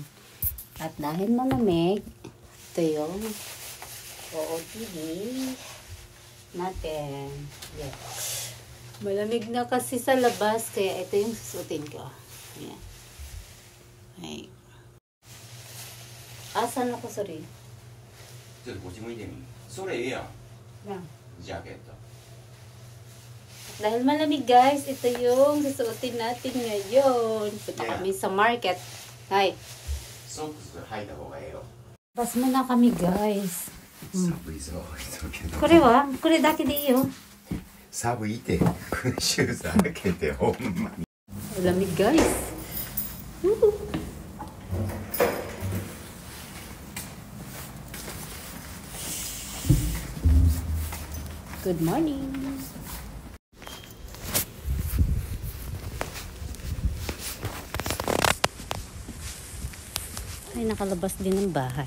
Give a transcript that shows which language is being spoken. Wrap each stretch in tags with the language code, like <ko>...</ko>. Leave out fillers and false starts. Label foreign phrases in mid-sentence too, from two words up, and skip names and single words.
<tl>At dahil malamig, ito yung OOTD natin.</tl> <en>Yes.</en> <tl>Malamig na kasi sa labas, kaya ito yung susutin ko. Ayan. Ay. Asan ako, sorry?</tl> <ja>ちょっとこっち向いてみ。それええやん。</ja> <en>Yeah.</en> <ja>ジャケット。</ja> <tl>Dahil malamig guys, ito yung susuotin natin ngayon. Punta kami sa market.</tl> <en>Hi.</en> <ja>ソックス履いた方がええよ。</ja> <tl>Bas muna kami guys.</tl> <ja>寒いぞ、けど。これはこれだけでいいよ。寒いって、シューズ開けてほんまに。</ja> <tl>Malamig guys. Woo!</tl> <en>Good morning.</en> <tl>Ay, nakalabas din ng bahay.</tl>